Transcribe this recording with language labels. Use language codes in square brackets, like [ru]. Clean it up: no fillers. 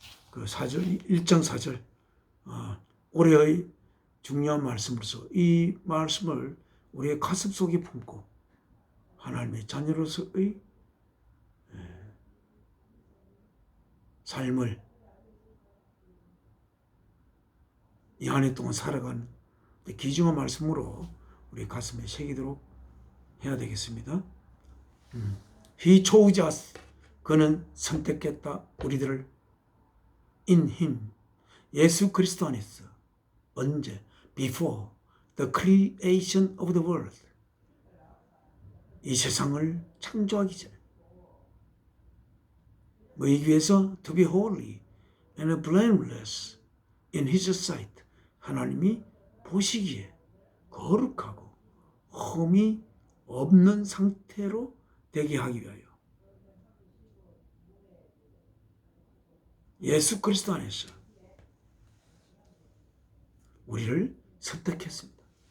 [ko] 그 4절 1장 4절 올해의 중요한 말씀으로서 이 말씀을 우리의 가슴 속에 품고 하나님의 자녀로서의 삶을 이 한 해 동안 살아가는 귀중한 말씀으로 우리 가슴에 새기도록 해야 되겠습니다. [en] He chose us. [ko] 그는 선택했다 우리들을 [en] in him. [ko] 예수 그리스도 안에서. 언제? [en] Before the creation of the world. [ko] 이 세상을 창조하기 전에. 뭐이기 위해서? [en] To be holy and blameless in his sight. [ko] 하나님이 보시기에 거룩하고 흠이 없는 상태로 되게 하기 위하여 예수 그리스도 안에서 우리를 선택했습니다.